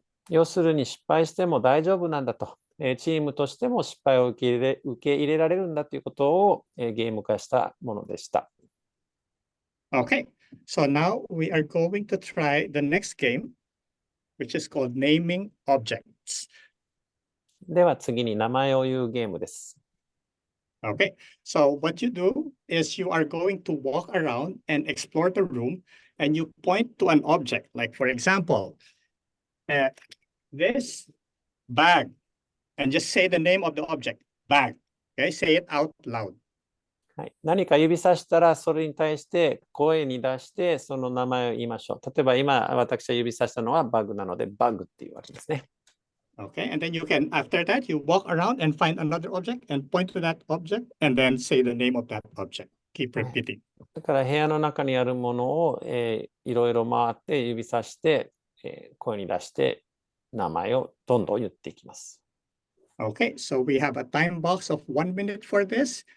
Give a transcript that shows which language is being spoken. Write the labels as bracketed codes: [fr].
[ja] 要するに失敗しても大丈夫なんだと、チームとしても失敗を受け入れられるんだということを、ゲーム化したものでした。 [en] Okay, so now we are going to try the next game, which is called naming objects. [ja] では次に名前を言うゲームです。 [en] Okay, so what you do is you are going to walk around and explore the room and you point to an object, like for example, this bag, and just say the name of the object, bag. Okay, say it out loud. [ja] はい、何か指さしたらそれに対して声に出してその名前を言いましょう。例えば今私が指さしたのはバグなのでバグっていうわけですね。 [en] Okay, and then you can, after that, you walk around and find another object and point to that object and then say the name of that object. Keep repeating. [ja] だから部屋の中にあるものを、いろいろ回って指さして、声に出して名前をどんどん言っていきます。 [en] Okay, so we have a time box of 1 minute for this.